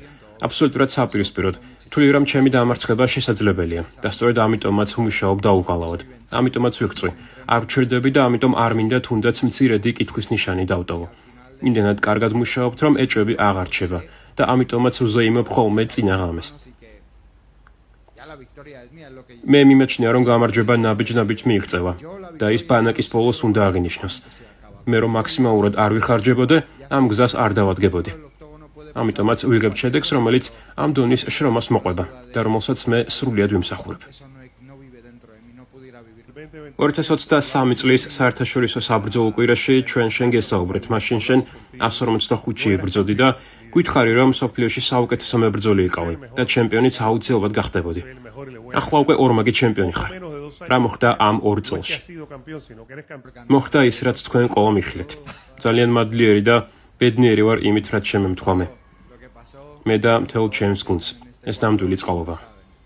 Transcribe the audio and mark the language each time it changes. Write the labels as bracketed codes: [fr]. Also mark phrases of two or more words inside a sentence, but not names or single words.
[ka] აბსოლუტურად საპირისპიროდ. თვლი რომ ჩემი დამარცხება შესაძლებელია და სწორედ ამიტომაც ვმუშაობ დაუღალავად. ამიტომაც ვიღწვი. არ ვჩერდები და ამიტომ არ მინდა თუნდაც მცირედი კითხვის ნიშანი დავტოვო. იმდენად კარგად ვმუშაობთ, რომ ეჭვები აღარ რჩება და ამიტომაც ვზეიმობ ხოლმე წინა ღამეს. [es] Así que ya la victoria es mía, es lo que [ka] მე მიმაჩნია, რომ გამარჯვება ნაბიჯ-ნაბიჯ მიიღწევა და ის ბანაკის ბოლოს უნდა აღინიშნოს. მე რომ მაქსიმალურად არ ვიხარჯებოდე, ამ გზას არ დავადგებოდი. [es] el octógono puede [ka] ამიტომაც ვიღებ შედეგს, რომელიც ამ დონის შრომას მოყვება და რომელსაც მე სრულიად ვიმსახურებ. [es] eso no vive dentro de mí, no pudiera vivir. [ka] 2023 წლის საერთაშორისო საბრძოლო კვირაში ჩვენ შენ გესაუბრეთ, მაშინ შენ 145-ში იბრძოდი და გვითხარი რომ სოფლიოში საუკეთესო მებრძოლი იყავი და ჩემპიონიც აუცილებლად გახდებოდი. ახლა უკვე ორმაგი ჩემპიონი ხარ. რა მოხდა ამ 2 წელში? მოხდა ის, რაც თქვენ ყველა მიხილეთ. ძალიან მადლიერი და ბედნიერი ვარ იმით, რაც შემემთხვამე. [es] Lo que pasó [ka] მე და მთელ ჩემს გუნდს. ეს ნამდვილი წყალობა.